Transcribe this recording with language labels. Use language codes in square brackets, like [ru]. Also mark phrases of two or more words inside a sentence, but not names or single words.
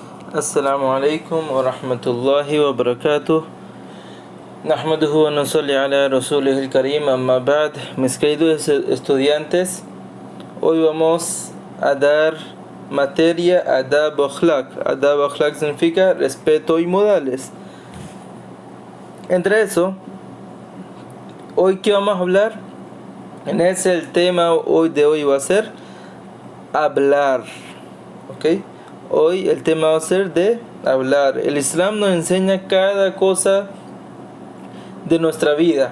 [ar] السلام عليكم ورحمة الله وبركاته. نحمده ونصلي على رسوله الكريم أما بعد. [es] Mis queridos estudiantes, hoy vamos a dar materia [ar] أدب وأخلاق. أدب وأخلاق [es] significa respeto y modales. Entre eso, hoy ¿qué vamos a hablar? El tema de hoy va a ser hablar. ¿Ok? Hoy el tema va a ser de hablar. El Islam nos enseña cada cosa de nuestra vida.